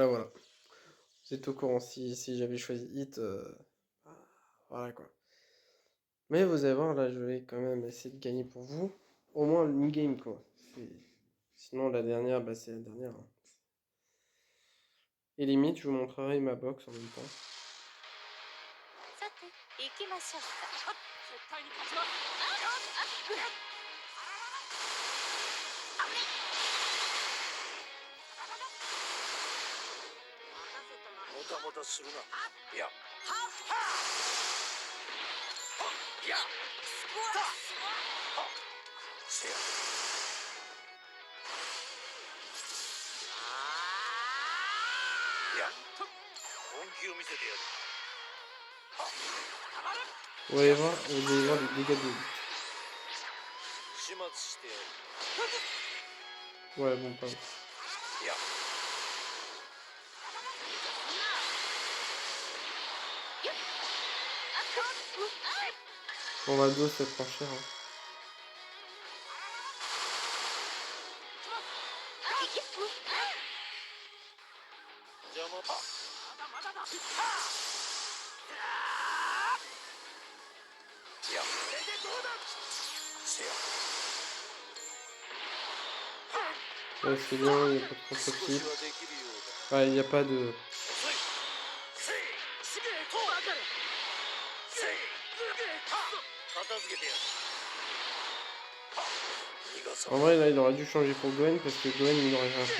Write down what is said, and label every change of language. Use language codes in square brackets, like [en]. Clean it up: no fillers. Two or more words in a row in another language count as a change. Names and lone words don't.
[fr] Vous êtes au courant si j'avais choisi Hit. Voilà quoi. Mais vous allez voir, là je vais quand même essayer de gagner pour vous. Au moins une game quoi. Sinon la dernière, bah c'est la dernière. Hein. Et limite, je vous montrerai ma box en même temps. [ja] さて行きましょうか。絶対に勝ちます。もたもたするな。いや。いや。せや。いや。本気を見せてやる。 [fr] Vous allez voir les dégâts de Hit. [ja] 始末してやる。 [fr] Ouais, bon, pas. [ja] いや。 [fr] Bon, Vados, c'est pas cher. Hein. [ja] 邪魔。いや。せや。 [fr] Ouais, c'est bien, il n'y a pas de contre-type. Ouais, il n'y a pas de... En vrai, là, il aurait dû changer pour Gwen parce que Gwen, il n'aurait rien fait.